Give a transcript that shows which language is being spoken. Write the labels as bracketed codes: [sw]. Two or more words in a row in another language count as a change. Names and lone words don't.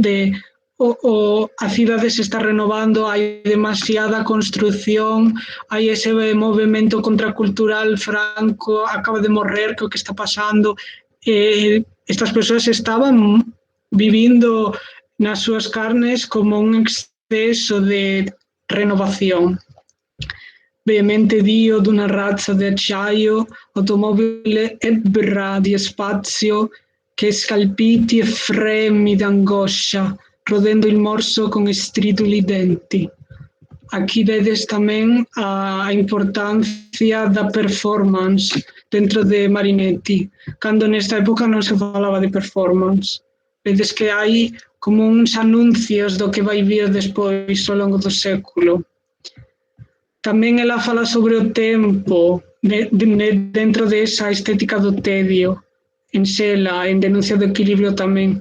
[gl] A cidade se está renovando, hai demasiada construción, hai ese movimento contracultural. Franco acaba de morrer, que é o que está pasando. Estas persoas estaban vivindo nas súas carnes como un exceso de renovación. [it] Veemente Dio d'una razza di acciaio, automobile ebbra di spazio, che scalpiti e fremi d'angoscia, rodendo il morso con striduli denti. [gl] aquí vedes tamén a importancia da performance dentro de Marinetti, cando nesta época non se falaba de performance. Vedes que hai como uns anuncios do que vai vir despois ao longo do século. Tamén ela fala sobre o tempo dentro desa estética do tedio, en Xela, en Denuncia do equilibrio tamén.